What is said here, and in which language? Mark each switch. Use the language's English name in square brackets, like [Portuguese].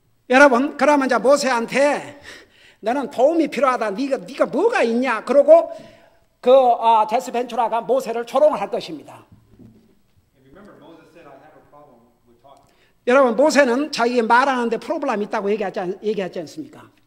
[Korean] 여러분, 그러면 이제 모세한테 너는 도움이 필요하다. 네가 뭐가 있냐? 그러고 제스 벤투라가 모세를 조롱을 할 것입니다. [English] And remember, Moses said, "I have a problem with talking." [Korean] 여러분, 모세는 자기가 말하는데 프로블럼 있다고 얘기하지 않습니까?